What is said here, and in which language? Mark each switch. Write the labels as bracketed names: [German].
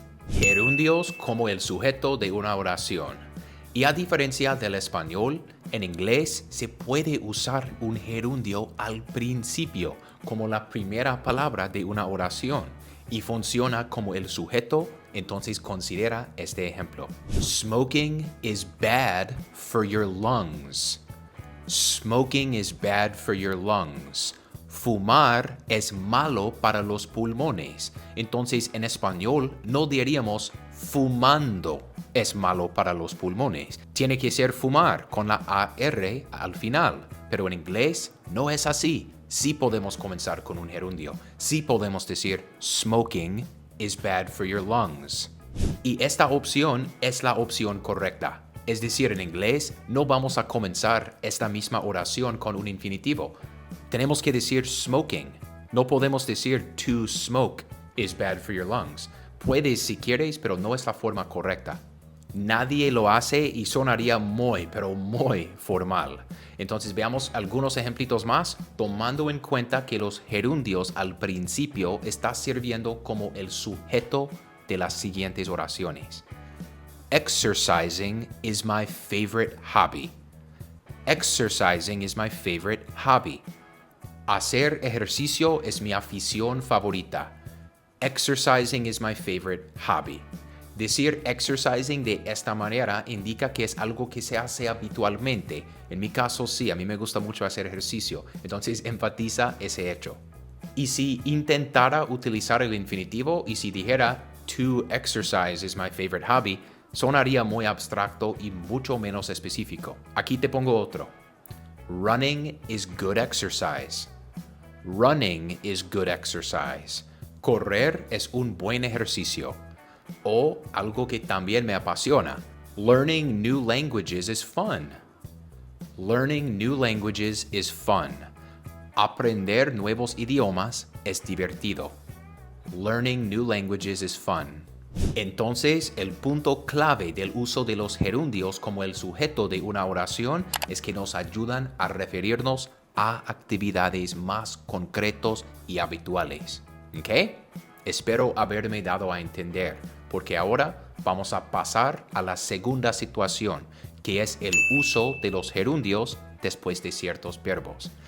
[Spanish] Gerundios como el sujeto de una oración. Y a diferencia del español, en inglés se puede usar un gerundio al principio, como la primera palabra de una oración, y funciona como el sujeto. Entonces considera este ejemplo. [English] Smoking is bad for your lungs. Smoking is bad for your lungs. [Spanish] Fumar es malo para los pulmones. Entonces en español no diríamos fumando es malo para los pulmones. Tiene que ser fumar con la AR al final. Pero en inglés no es así. Sí podemos comenzar con un gerundio. Sí podemos decir [English] smoking is bad for your lungs. [Spanish] Y esta opción es la opción correcta. Es decir, en inglés no vamos a comenzar esta misma oración con un infinitivo. Tenemos que decir smoking. No podemos decir [English] to smoke is bad for your lungs. [Spanish] Puedes si quieres, pero no es la forma correcta. Nadie lo hace y sonaría muy, pero muy formal. Entonces veamos algunos ejemplitos más, tomando en cuenta que los gerundios al principio están sirviendo como el sujeto de las siguientes oraciones. [English] Exercising is my favorite hobby. Exercising is my favorite hobby. [Spanish] Hacer ejercicio es mi afición favorita. [English] Exercising is my favorite hobby. [Spanish] Decir exercising de esta manera indica que es algo que se hace habitualmente. En mi caso, sí, a mí me gusta mucho hacer ejercicio. Entonces, enfatiza ese hecho. Y si intentara utilizar el infinitivo y si dijera [English] to exercise is my favorite hobby, [Spanish] sonaría muy abstracto y mucho menos específico. Aquí te pongo otro. [English] Running is good exercise. Running is good exercise. [Spanish] Correr es un buen ejercicio. O algo que también me apasiona. [English] Learning new languages is fun. Learning new languages is fun. [Spanish] Aprender nuevos idiomas es divertido. [English] Learning new languages is fun. [Spanish] Entonces, el punto clave del uso de los gerundios como el sujeto de una oración es que nos ayudan a referirnos a actividades más concretos y habituales. ¿Ok? Espero haberme dado a entender, porque ahora vamos a pasar a la segunda situación, que es el uso de los gerundios después de ciertos verbos.